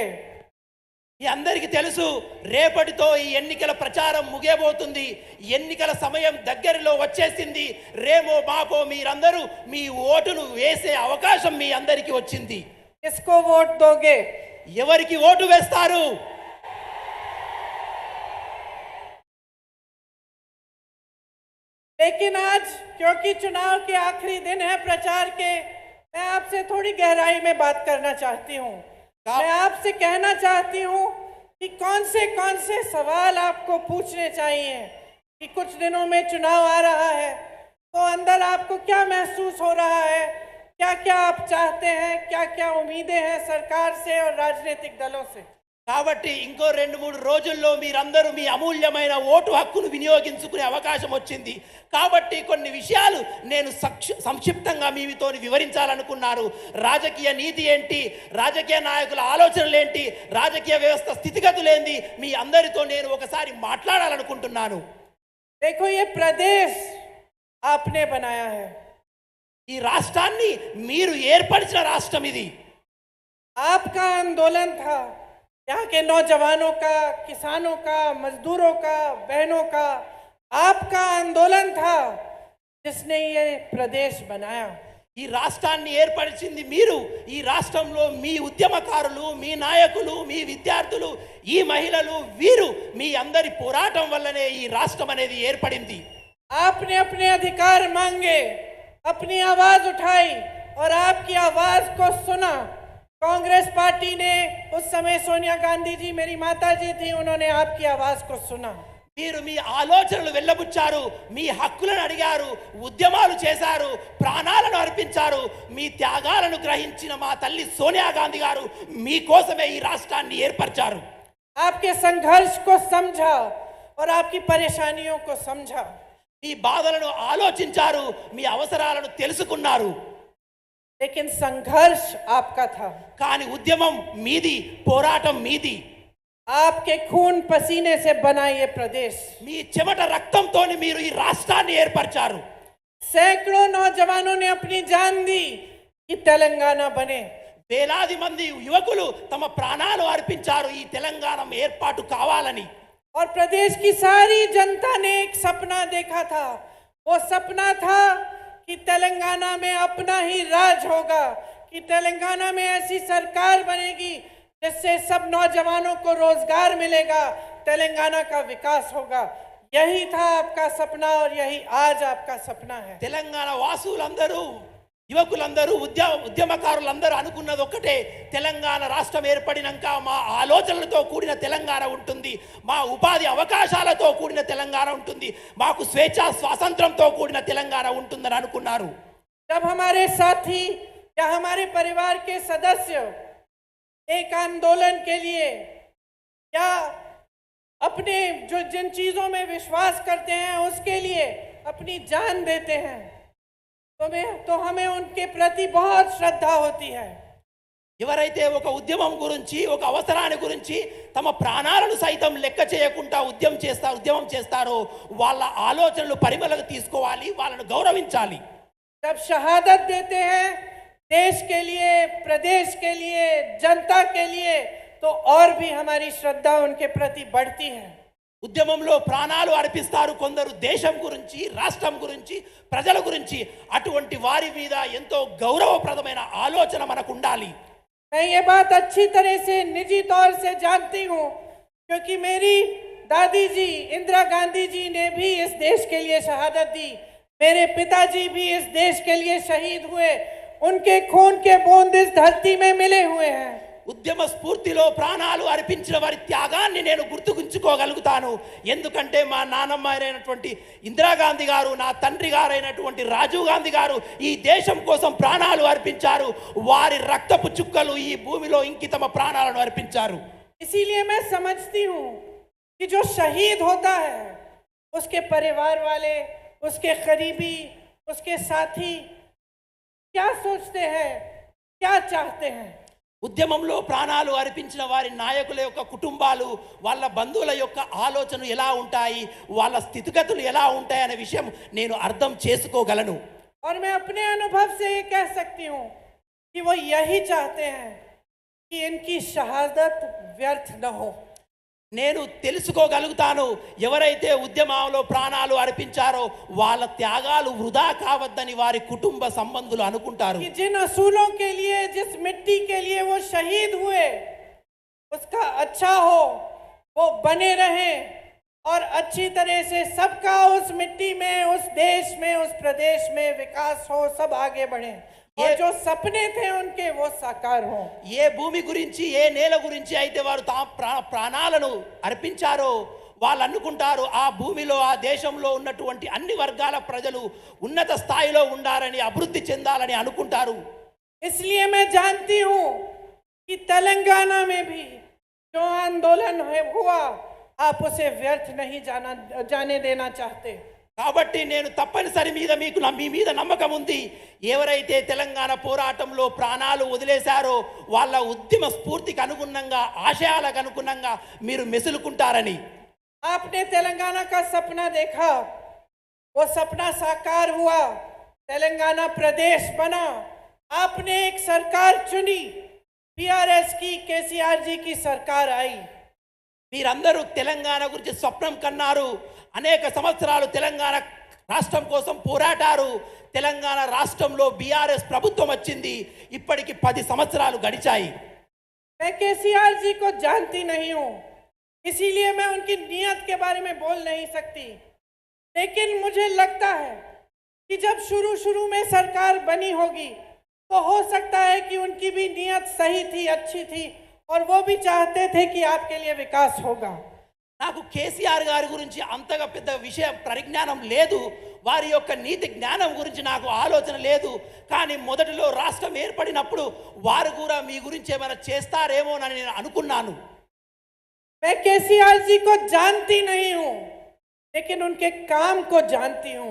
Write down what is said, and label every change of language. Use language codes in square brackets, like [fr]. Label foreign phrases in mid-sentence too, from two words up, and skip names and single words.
[te] ఈ అందరికీ తెలుసు, రేపటితో ఈ ఎన్నికల ప్రచారం ముగియబోతుంది। ఎన్నికల సమయం దగ్గరలో వచ్చేసింది। రేమో మాపో మీరందరూ మీ ఓటును వేసే అవకాశం మీ అందరికీ వచ్చింది। [hi] किसको वोट दोगे? [te] ఎవరికి ఓటు వేస్తారు? [hi] लेकिन आज क्योंकि चुनाव के आखिरी दिन है प्रचार के, मैं आपसे थोड़ी गहराई में बात करना चाहती हूँ। मैं आपसे कहना चाहती हूँ कि कौन से सवाल आपको पूछने चाहिए कि कुछ दिनों में चुनाव आ रहा है तो अंदर आपको क्या महसूस हो रहा है, क्या क्या आप चाहते हैं, क्या क्या उम्मीदें हैं सरकार से और राजनीतिक दलों से। [te] కాబట్టి ఇంకో 2-3 రోజుల్లో మీరందరూ మీ అమూల్యమైన ఓటు హక్కును వినియోగించుకునే అవకాశం వచ్చింది। కాబట్టి కొన్ని విషయాలు నేను సంక్షిప్తంగా మీతో వివరించాలనుకున్నాను। రాజకీయ నీతి ఏంటి, రాజకీయ నాయకుల ఆలోచనలు ఏంటి, రాజకీయ వ్యవస్థ స్థితిగతులు ఏంటి, మీ అందరితో నేను ఒకసారి మాట్లాడాలనుకుంటున్నాను। [hi] देखो, ये प्रदेश आपने बनाया है, [te] ఈ రాష్ట్రాన్ని మీరు ఏర్పరిచిన రాష్ట్రం ఇది। [hi] आपका आंदोलन था, यहाँ के नौजवानों का, किसानों का, मजदूरों का, बहनों का आपका आंदोलन था जिसने ये प्रदेश बनाया। [te] ఈ రాష్ట్రాన్ని ఏర్పరిచింది మీరు। ఈ రాష్ట్రంలో మీ ఉద్యమకారులు, మీ నాయకులు, మీ విద్యార్థులు, ఈ మహిళలు, వీరు మీ అందరి పోరాటం వల్లనే ఈ రాష్ట్రం అనేది ఏర్పడింది। [hi] आपने अपने अधिकार मांगे, अपनी आवाज उठाई और आपकी आवाज को सुना। कांग्रेस पार्टी ने, उस समय सोनिया गांधी जी मेरी माता जी थी, उन्होंने आपकी आवाज को सुना। [te] మీరు మీ ఆలోచనలు వెళ్ళబుచ్చారు, మీ హక్కులను అడిగారు, ఉద్యమాలు చేశారు, ప్రాణాలను అర్పించారు। మీ త్యాగాలను గ్రహించిన మా తల్లి సోనియా గాంధీ గారు మీకోసమే ఈ రాష్ట్రాన్ని ఏర్పరిచారు। [hi] आपके संघर्ष को समझा और आपकी परेशानियों को समझा। [te] మీ బాధలను ఆలోచించారు, మీ అవసరాలను తెలుసుకున్నారు। [hi] लेकिन संघर्ष आपका था, [te] కానీ ఉద్యమం మీది, పోరాటం మీది। [hi] आपके खून पसीने से बना ये प्रदेश, [te] మీ చెమట రక్తంతో మీరు ఈ రాష్ట్రాన్ని ఏర్పరిచారు. [hi] सैकड़ों नौजवानों ने अपनी जान दी कि तेलंगाना बने। [te] వేలాది మంది యువకులు తమ ప్రాణాలు అర్పించారు ఈ తెలంగాణ ఏర్పాటు కావాలని. [hi] और प्रदेश की सारी जनता ने एक सपना देखा था। वो सपना था कि तेलंगाना में अपना ही राज होगा, कि तेलंगाना में ऐसी सरकार बनेगी जिससे सब नौजवानों को रोजगार मिलेगा, तेलंगाना का विकास होगा। यही था आपका सपना और यही आज आपका सपना है। [te] తెలంగాణ వాసులందరూ యువకులందరూ ఉద్యమకారులందరూ అనుకున్నది ఒక్కటే, తెలంగాణ రాష్ట్రం ఏర్పడినాక మా ఆలోచనలతో కూడిన తెలంగాణ ఉంటుంది, మా ఉపాధి అవకాశాలతో కూడిన తెలంగాణ ఉంటుంది, మాకు స్వేచ్ఛ స్వాతంత్రంతో కూడిన తెలంగాణ ఉంటుందని అనుకున్నారు. [hi] जब हमारे साथी या हमारे परिवार के सदस्य एक आंदोलन के लिए या अपने जो जिन चीजों में विश्वास करते हैं उसके लिए अपनी जान देते हैं तो हमें उनके प्रति बहुत श्रद्धा होती है। [te] ఎవరైతే ఒక ఉద్యమం గురించి ఒక అవసరాన్ని గురించి తమ ప్రాణాలను సైతం లెక్క చేయకుండా ఉద్యమం చేస్తారో వాళ్ళ ఆలోచనలు పరిమళకు తీసుకోవాలి, వాళ్ళను గౌరవించాలి. [hi] जब शहादत देते हैं देश के लिए, प्रदेश के लिए, जनता के लिए, तो और भी हमारी श्रद्धा उनके प्रति बढ़ती है। [te] ఉద్యమంలో ప్రాణాలు అర్పిస్తారు కొందరు దేశం గురించి, రాష్ట్రం గురించి, ప్రజల గురించి. అటువంటి వారి మీద ఎంతో గౌరవప్రదమైన ఆలోచన మనకు ఉండాలి. [hi] मैं ये बात अच्छी तरह से निजी तौर से जानती हूँ क्योंकि मेरी दादी जी इंदिरा गांधी जी ने भी इस देश के लिए शहादत दी, मेरे पिताजी भी इस देश के लिए शहीद हुए, उनके खून के बूंद इस धरती में मिले हुए हैं। [te] ఉద్యమ స్ఫూర్తిలో ప్రాణాలు అర్పించిన వారి త్యాగాన్ని నేను గుర్తుకుంచుకోగలుగుతాను. ఎందుకంటే మా నాన్నమ్మ అయినటువంటి ఇందిరాగాంధీ గారు, నా తండ్రి గారైనటువంటి రాజీవ్ గాంధీ గారు ఈ దేశం కోసం ప్రాణాలు అర్పించారు. వారి రక్తపు చుక్కలు ఈ భూమిలో ఇంకి తమ ప్రాణాలను అర్పించారు. [hi] इसीलिए मैं समझती हूँ कि जो शहीद होता है उसके परिवार वाले, उसके करीबी, उसके साथी क्या सोचते हैं, क्या चाहते हैं। [te] ఉద్యమంలో ప్రాణాలు అర్పించిన వారి నాయకుల యొక్క కుటుంబాలు, వాళ్ళ బంధువుల యొక్క ఆలోచనలు ఎలా ఉంటాయి, వాళ్ళ స్థితిగతులు ఎలా ఉంటాయి అనే విషయం నేను అర్థం చేసుకోగలను. [hi] और मैं अपने अनुभव से ये कह सकती हूँ कि वो यही चाहते हैं कि इनकी शहादत व्यर्थ न हो। [te] నేను తెలుసుకోగలుగుతాను, ఎవరైతే ఉద్యమంలో ప్రాణాలు అర్పించారో వాళ్ళ త్యాగాలు వృధా కావద్దని వారి కుటుంబ సంబంధులు అనుకుంటారు. [hi] कि जिन असूलों के लिए, जिस मिट्टी के लिए वो शहीद हुए उसका अच्छा हो, वो बने रहे और अच्छी तरह से सबका उस मिट्टी में, उस देश में, उस प्रदेश में विकास हो, सब आगे बढ़े और जो सपने थे उनके वो साकार हो। [te] ఏ భూమి గురించి, ఏ నేల గురించి అయితే వారు ప్రాణాలను అర్పించారో వాళ్ళు అనుకుంటారు ఆ భూమిలో, ఆ దేశంలో ఉన్నటువంటి అన్ని వర్గాల ప్రజలు ఉన్నత స్థాయిలో ఉండాలని, అభివృద్ధి చెందాలని అనుకుంటారు. [hi] इसलिए मैं जानती हूँ कि तेलंगाना में भी जो आंदोलन हुआ आप उसे व्यर्थ नहीं जाने देना चाहते। [te] కాబట్టి నేను తప్పనిసరి మీ మీద నమ్మకం ఉంది. ఎవరైతే తెలంగాణ పోరాటంలో ప్రాణాలు వదిలేశారో వాళ్ళ ఉద్యమ స్ఫూర్తికి అనుగుణంగా, ఆశయాలకు అనుగుణంగా మీరు మెసులుకుంటారని. [hi] आपने तेलंगाना का सपना देखा, वो सपना साकार हुआ, तेलंगाना प्रदेश बना, आपने एक सरकार चुनी, बीआरएस की, केसीआर जी की सरकार आई। [te] మీరందరూ తెలంగాణ గురించి స్వప్నం కన్నారు, అనేక సంవత్సరాలు తెలంగాణ రాష్ట్రం కోసం పోరాటారు. తెలంగాణ రాష్ట్రంలో బీఆర్ఎస్ ప్రభుత్వం వచ్చింది. ఇప్పటికి 10 సంవత్సరాలు గడిచాయి. [hi] मैं केसीआर जी को जानती नहीं हूँ, इसीलिए मैं उनकी नीयत के बारे में बोल नहीं सकती, लेकिन मुझे लगता है कि जब शुरू में सरकार बनी होगी तो हो सकता है कि उनकी भी नीयत सही थी, अच्छी थी और वो भी चाहते थे कि आपके लिए विकास होगा। [te] నాకు కేసీఆర్ గారి గురించి అంతగా పెద్ద విషయం పరిజ్ఞానం లేదు, వారి యొక్క నీతి జ్ఞానం గురించి నాకు ఆలోచన లేదు. కానీ మొదటిలో రాష్ట్రం ఏర్పడినప్పుడు వారు కూడా మీ గురించి ఏమైనా చేస్తారేమోనని నేను అనుకున్నాను. [hi] मैं केसीआर जी को जानती नहीं हूँ लेकिन उनके काम को जानती हूँ।